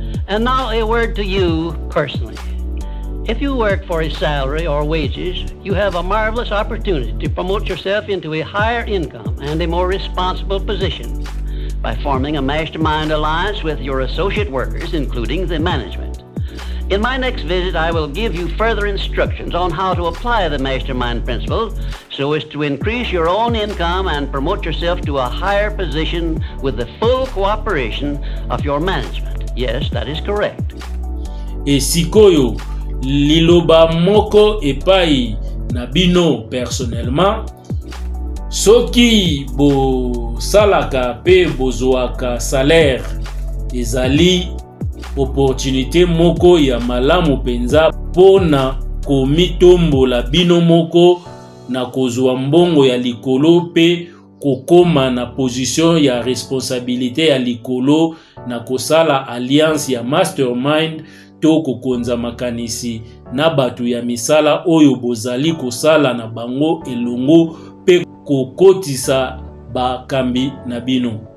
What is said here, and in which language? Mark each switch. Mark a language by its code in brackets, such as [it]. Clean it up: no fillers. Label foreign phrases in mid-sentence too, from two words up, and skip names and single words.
[en] And now a word to you personally. If you work for a salary or wages, you have a marvelous opportunity to promote yourself into a higher income and a more responsible position by forming a mastermind alliance with your associate workers, including the management. In my next visit, I will give you further instructions on how to apply the mastermind principle so as to increase your own income and promote yourself to a higher position with the full cooperation of your management. Yes, that is correct. [ln] Et sikoyo, liloba moko epai na bino personnellement, soki bo salaka pe bozwaka salaire ezali opportunité moko ya malamu penza pona komitombola bino moko na kozwa mbongo ya likolo pe kokoma na position ya responsabilité ya likolo na kosala alliance ya mastermind to kokonza makanisi na batu ya misala oyo bozali kosala na bango elongo pe kokotisa bakambi na bino.